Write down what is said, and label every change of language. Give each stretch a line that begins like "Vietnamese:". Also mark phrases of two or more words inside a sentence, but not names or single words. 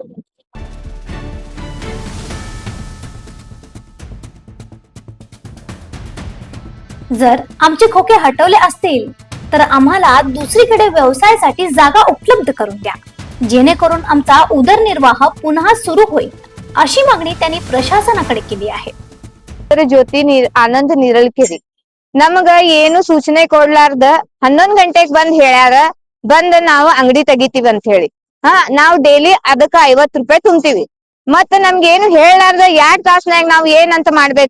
Marathi: जर आमचे खोके हटवले असतील तर आम्हाला दुसरीकडे व्यवसायासाठी जागा उपलब्ध करून द्या, जेणेकरून आमचा उदरनिर्वाह पुन्हा सुरू होईल, अशी मागणी त्यांनी प्रशासनाकडे केली आहे.
Kannada: ಜ್ಯೋತಿ ಆನಂದ್ ನೀರಲ್ಕೆರಿ ನಮಗ ಏನು ಸೂಚನೆ ಕೊಡ್ಲಾರ್ದ 11 ಗಂಟೆಗೆ ಬಂದ್ ಹೇಳ್ಯಾರ, ಬಂದ್ ನಾವು ಅಂಗಡಿ ತೆಗಿತೀವಿ ಅಂತ ಹೇಳಿ. ನಾವು ಡೈಲಿ ಅದಕ್ಕ 50 ರೂಪಾಯಿ ತುಂಬ್ತೀವಿ. ಮತ್ತ ನಮ್ಗೇನು ಹೇಳಲಾರ್ದ 2 ತಾಸ್ನಾಗ ನಾವ್ ಏನಂತ ಮಾಡ್ಬೇಕ?